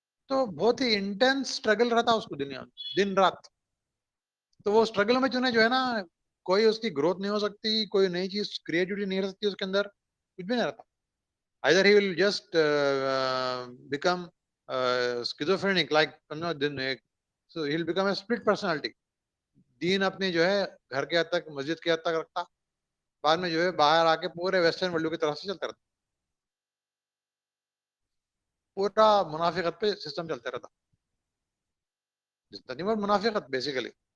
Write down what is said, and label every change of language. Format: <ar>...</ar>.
<ur>تو بہت ہی intense struggle رہتا اس کو دنیا دن رات. تو وہ اسٹرگل میں جو ہے نا کوئی اس کی گروتھ نہیں ہو سکتی, کوئی نئی چیز کریٹیوٹی نہیں رہ سکتی اس کے اندر, کچھ بھی نہیں رہتا.</ur> <en>either he will just become schizophrenic, like so he'll become a split personality.</en> <ur>دین اپنی جو ہے گھر کے حد تک مسجد کے حد تک رکھتا, بعد میں جو ہے باہر آ کے پورے ویسٹرن ورلڈ کی طرف سے چلتا رہتا, پورا منافقت پہ سسٹم چلتا رہتا, منافقت بیسیکلی.</ur>